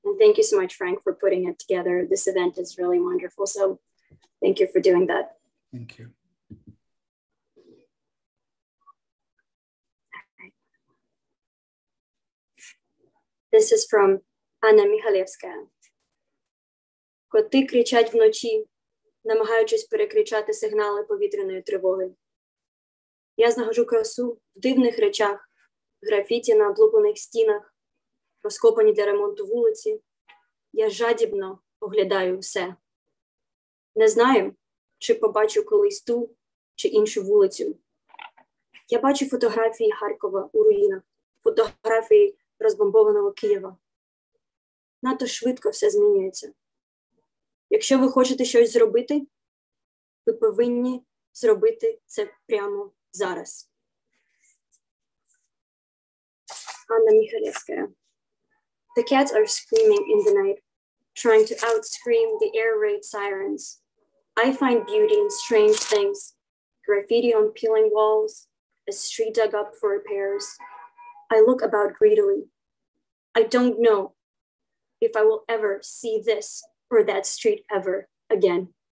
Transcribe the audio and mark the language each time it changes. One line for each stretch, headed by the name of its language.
English: And thank you so much, Frank, for putting it together. This event is really wonderful. So thank you for doing that. Thank you. This is from Anna Michalevskaya.
Ukrainian: Коти кричать вночі, намагаючись перекричати сигнали повітряної тривоги. Я знаходжу красу в дивних речах, графіті на облуплених стінах, розкопані для ремонту вулиці. Я жадібно оглядаю все. Не знаю, чи побачу колись ту чи іншу вулицю. Я бачу фотографії Харкова у руїнах, фотографії розбомбованого Києва. Надто швидко все змінюється. Якщо ви хочете щось зробити, ви повинні зробити це прямо зараз.
English: Anna Michalevskaya. The cats are screaming in the night, trying to outscream the air raid sirens. I find beauty in strange things. Graffiti on peeling walls, a street dug up for repairs. I look about greedily. I don't know if I will ever see this or that street ever again.